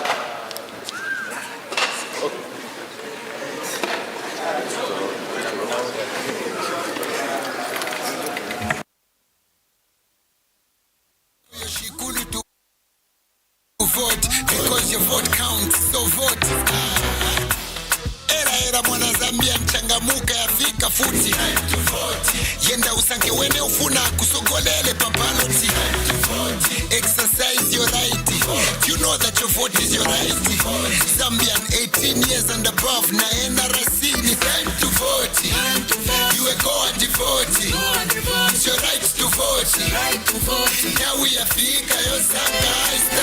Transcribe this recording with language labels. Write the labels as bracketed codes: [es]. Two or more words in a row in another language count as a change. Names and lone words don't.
[en] Vote because your vote counts, so vote. [ny] Era mwana Zambia mchangamuka yafika futi. Yenda usanke wene ufuna kusogolele papaloti. [en] Exercise your right. You know that your vote is your right. Zambian 18 years and above na NRC ni time to vote. You go and vote. It's your right to vote. Now we are fika yo Zambia.